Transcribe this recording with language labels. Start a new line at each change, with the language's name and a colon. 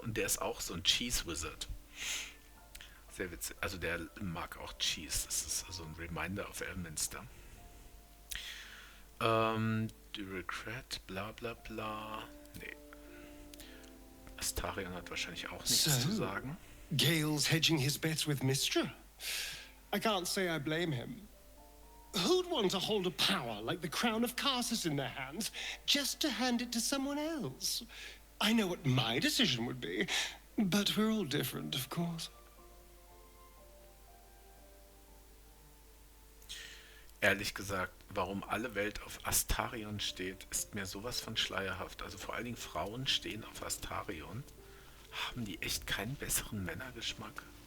German: Und der ist auch so ein Cheese Wizard. Sehr witzig. Also der mag auch Cheese. Das ist also ein Reminder auf Elminster.
English: Do regret, bla bla bla. Nee.
German: Astarion hat wahrscheinlich auch nichts zu sagen.
English: Gale's hedging his bets with Mystra. I can't say I blame him. Who'd want to hold a power like the crown of Karsus in their hands just to hand it to someone else? I know what my decision would be, but we're all different, of course.
German: Ehrlich gesagt, warum alle Welt auf Astarion steht, ist mir sowas von schleierhaft. Also vor allen Dingen Frauen stehen auf Astarion. Haben die echt keinen besseren Männergeschmack?